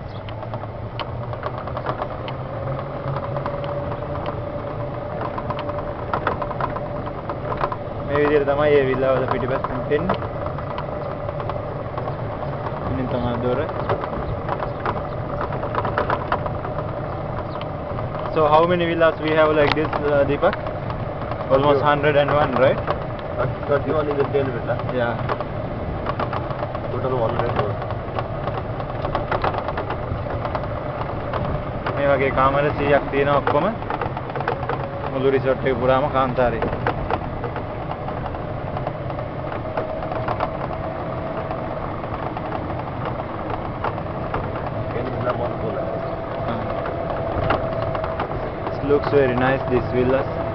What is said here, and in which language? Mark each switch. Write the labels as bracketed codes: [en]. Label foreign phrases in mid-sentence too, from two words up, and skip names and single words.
[si] මේ විදිහට තමයි මේ විල්ලා වල පිටිපස්සෙන් එන්නේ. ඉතින් තමයි දොර. [en] So how many villas we have like this, Deepak? Almost 101, right? 31 is the 10 villa. Yeah. Total 101. [si] මේ වගේ කාමර 100ක් තියෙනවා ඔක්කොම මුළු රිසෝට් එක පුරාම කාන්තාරේ. [en] It looks very nice, these villas.